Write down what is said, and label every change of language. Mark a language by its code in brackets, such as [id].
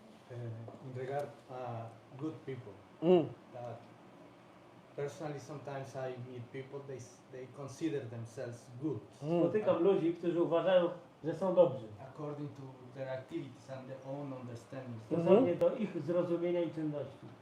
[en] In regard good people, that personally sometimes I meet people, they consider themselves good [pl] Spotykam ludzi, którzy uważają, że są dobrzy. [en] according to their activities and their own understanding. [pl] Stosownie do ich zrozumienia i czynności.